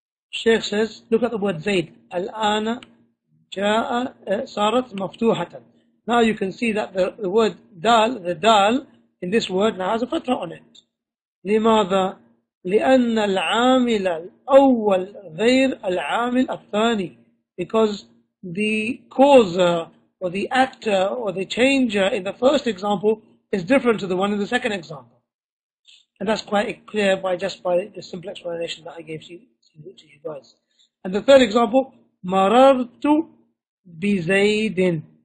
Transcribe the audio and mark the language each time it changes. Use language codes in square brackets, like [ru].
[en] Shaykh says, look at the word Zayd. [ar] Al-ana ja'a sarat maftuhatan. [en] Now you can see that the word dal, the dal in this word now has a fatha on it. [ar] لماذا؟ لأن العامل الأول غير العامل الثاني. [en] Because the causer or the actor or the changer in the first example is different to the one in the second example. And that's quite clear by the simple explanation that I gave to you guys. And the third example, [ar] marartu bizaydin.